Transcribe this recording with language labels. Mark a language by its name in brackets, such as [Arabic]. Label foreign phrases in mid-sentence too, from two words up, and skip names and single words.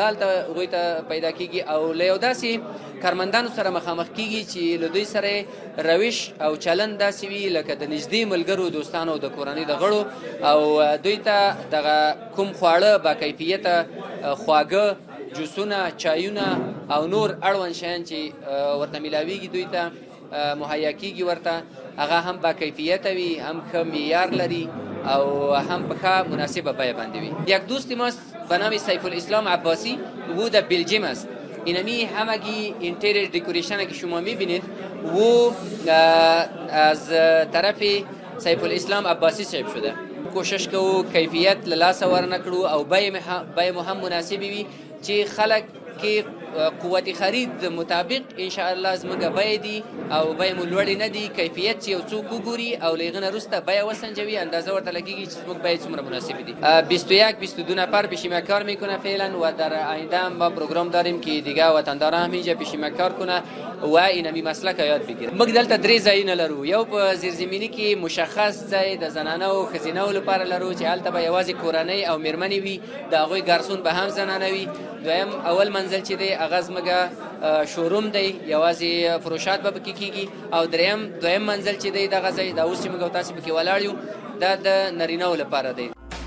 [Pashto] هلته هغوی ته پیدا کېږي او له یو داسې کارمندانو سره مخامخ کېږي چې له دوی سره روش او چلند داسې وي لکه د نږدې ملګرو، دوستانو او د کورنۍ د غړو، او دوی ته دغه کوم خواړه با کیفیته خواږه، جوسونه، چایونه او نور اړوند شیان چې ورته میلاویږي دوی ته مهیا کېږي ورته، هغه هم با کیفیته وي، هم ښه معیار لري او هم په ښه مناسبه بیه باندې وی. [Persian] یک دوست ماست به نام سیف الاسلام عباسی، او در بلژیم است. اینمی همگی [English] interior decoration [Persian] که شما میبینید و از طرف سیف الاسلام عباسی صاحب شده. [Pashto] کوشش کوو کیفیت له لاسه ورنکړو او بیې مو هم مناسبې وي چې خلک کې قوت خرید مطابق انشاءالله زموږ بیې دي او بیې مو لوړې نه دي. کیفیت چې یو څوک وګوري او له هغه نه وروسته بیه وسنجوي، اندازه ورته لګېږي چې زموږ بیې څومره مناسبې دي. [Persian] 21-22 نفر پیشیمه کار میکنه فعلا و در آینده هم ما پروگرام داریم که دیگه وطنداران هم اینجا پیشیمه کار کنه و اینمی مسلک یاد بگیره. [Pashto] موږ دلته درې ځایونه لرو. یو په زیرزمیني کې مشخص ځای د زنانه او ښځینه لپاره لرو چې هلته به یوازې کورنۍ او میرمنې وي، د هغوی ګارسون به هم زنانه وي. دویم اول منزل چې دی هغه زموږ شوروم دی، یوازې فروشات به پکې کېږي. او دویم منزل چې دی دغه ځای دا اوس چې موږ او تاسې پکې ولاړ یو دا د نارینهو لپاره دی.